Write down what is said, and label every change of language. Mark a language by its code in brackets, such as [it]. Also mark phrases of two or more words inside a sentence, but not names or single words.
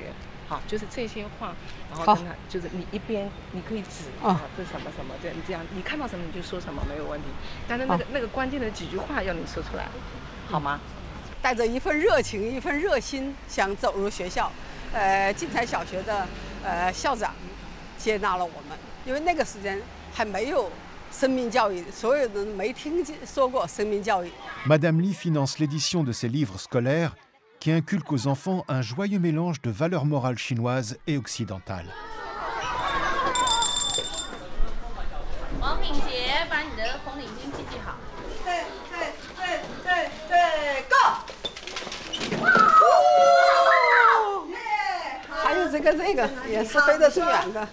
[zh] 好，就是这些话，然后跟他就是你一边你可以指啊，这什么什么，对，你这样你看到什么你就说什么没有问题，但是那个关键的几句话要你说出来，好吗？带着一份热情、一份热心，想走入学校。晋才小学的校长接纳了我们，因为那个时间还没有生命教育，所有人没听说过生命教育。 [fr] Madame Li finance l'édition de ces livres scolaires qui inculquent aux enfants un joyeux mélange de valeurs morales chinoises et occidentales. [zh] 王品杰，把你的红领巾系系好。对 ，Go！还有这个也是飞得最远的。